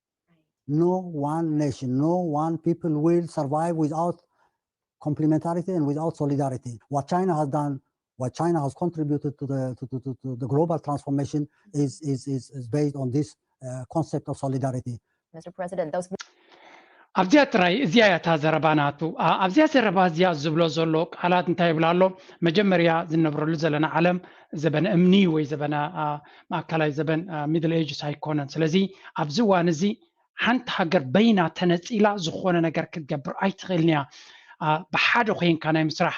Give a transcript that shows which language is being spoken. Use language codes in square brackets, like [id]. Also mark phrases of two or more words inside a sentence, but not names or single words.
[en] No one nation, no one people will survive without complementarity and without solidarity. What China has done, what China has contributed to the global transformation is based on this concept of solidarity. Mr. President, those [ti] ኣብዚያ ጥራይ እዚያ እታ ዘረባ ናቱ ኣብዚያ ዘረባ እዚያ ዝብሎ ዘሎ ቃላት እንታይ ይብላ ኣሎ መጀመርያ ዝነብረሉ ዘለና ዓለም ዘበነ እምኒ ወይ ዘበነ ማእከላይ ዘበን ሚድል ኤጅስ ኣይኮነን ስለዚ ኣብዚ እዋን እዚ ሓንቲ ሃገር በይና ተነፂላ ዝኾነ ነገር ክትገብር ኣይትኽእልን እያ ብሓደ ኮይንካ ናይ ምስራሕ